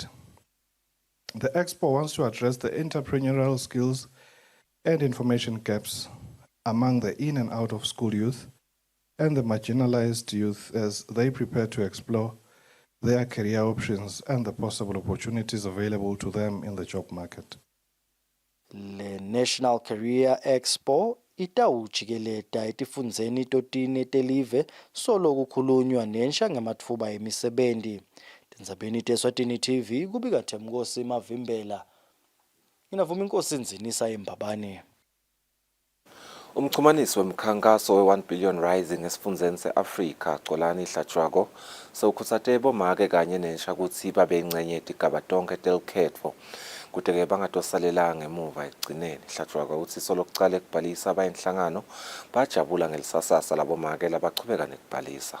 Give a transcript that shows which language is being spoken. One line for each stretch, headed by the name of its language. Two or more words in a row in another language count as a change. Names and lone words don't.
English: The Expo wants to address the entrepreneurial skills and information gaps among the in and out of school youth and the marginalized youth as they prepare to explore their career options and the possible opportunities available to them in the job market.
Swati: The National Career Expo itawujikeleta etifundzeni totini telive solo kukhulunywa nensha ngamatfuba emisebenzi. Tindzabeni teSwatini TV kubika Themkosi Mavimbela. Inavuma inkosi Nzinisa eMbabane. Umchumanisi wemkhankaso we-1 billion rising esifundzeni se-Afrika Xolani Hlatshwago sewukhutsate bomake kanye nensha kutsi babe ingcenye yetigaba tonke telukhetfo kute-ke bangatosalela ngemuva ekugcineni. Hlatshwago uthi solokucala ekubhalisa abayinhlangano bajabula ngelisasasa labomake labachubeka nekubhalisa.